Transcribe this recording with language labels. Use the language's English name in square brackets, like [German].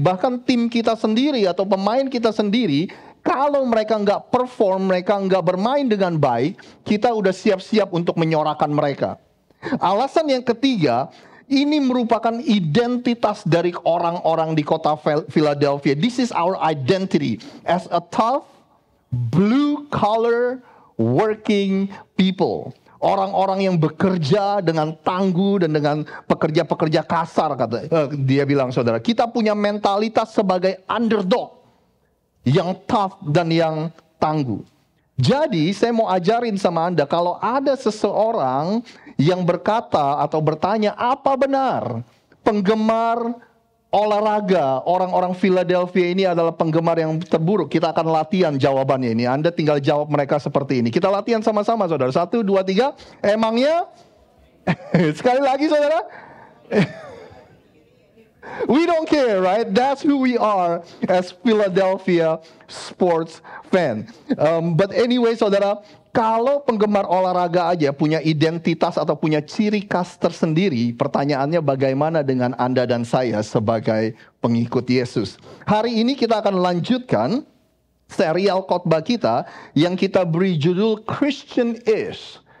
[Indonesian] Bahkan tim kita sendiri atau pemain kita sendiri, kalau mereka nggak perform, mereka nggak bermain dengan baik, kita udah siap-siap untuk menyorakan mereka. Alasan yang ketiga, ini merupakan identitas dari orang-orang di kota Philadelphia. [English] This is our identity as a tough, blue-collar, working people. [Indonesian] Orang-orang yang bekerja dengan tangguh dan dengan pekerja-pekerja kasar, kata dia bilang, saudara. Kita punya mentalitas sebagai underdog yang tough dan yang tangguh. Jadi saya mau ajarin sama Anda, kalau ada seseorang yang berkata atau bertanya apa benar penggemar olahraga orang-orang Philadelphia ini adalah penggemar yang terburuk, kita akan latihan jawabannya ini. Anda tinggal jawab mereka seperti ini. Kita latihan sama-sama, saudara. 1, 2, 3. Emangnya? Sekali lagi, saudara. [English] We don't care, right? That's who we are as Philadelphia sports fan. But anyway, [Indonesian] saudara, kalau penggemar olahraga aja punya identitas atau punya ciri khas tersendiri, pertanyaannya bagaimana dengan Anda dan saya sebagai pengikut Yesus? Hari ini kita akan lanjutkan serial khotbah kita yang kita beri judul Christian-ish.